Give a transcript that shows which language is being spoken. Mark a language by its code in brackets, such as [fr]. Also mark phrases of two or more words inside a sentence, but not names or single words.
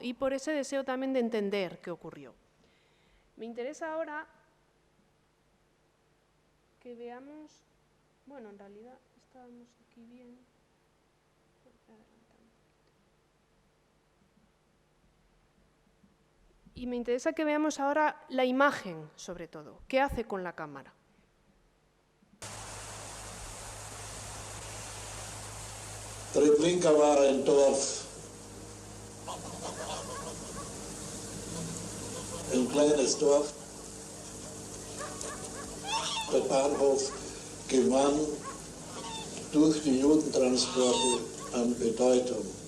[es] Y por ese deseo también de entender qué ocurrió. Me interesa ahora que veamos, bueno, en realidad estábamos aquí bien. Y me interesa que veamos ahora la imagen, sobre todo. ¿Qué hace con la cámara? [de] Treblinka war ein Dorf, ein kleines Dorf. Der Bahnhof gewann durch die Judentransporte an Bedeutung.